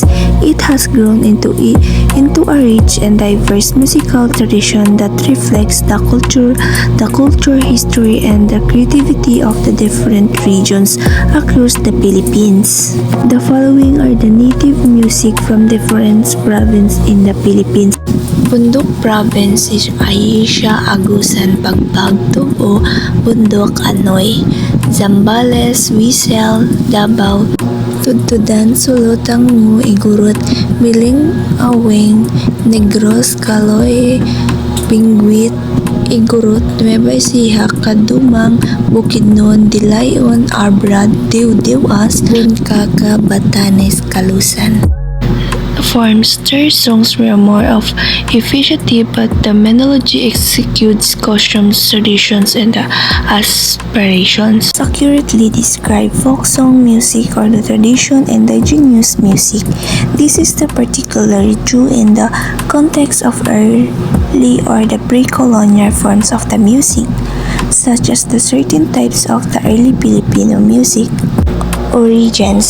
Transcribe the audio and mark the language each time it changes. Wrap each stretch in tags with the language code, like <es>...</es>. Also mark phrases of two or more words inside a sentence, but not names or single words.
<en>It has grown into a rich and diverse musical tradition that reflects the culture, history, and the creativity of the different regions across the Philippines. The following are the native music from different provinces in the Philippines. Bundok Province is Ayesha, Agusan, Pagbag, Tubo, Bundok, Anoy, Zambales, Wisel, Davao, Tudtudan, Sulotang Mu, Igurot, Biling, Aweng, Negros, Caloy, Pingwit, Igurot, Nueva Ecija, Kadumang, Bukidnon, Dilayon, Arbrad, Diw-Diwas, Bunkaka, Batanes, Kalusan. forms, their songs were more of efficiency, but the melody executes customs, traditions, and aspirations. Accurately describe folk song music or the tradition indigenous music. This is the particularly true in the context of early or the pre-colonial forms of the music, such as the certain types of the early Filipino music origins.</en>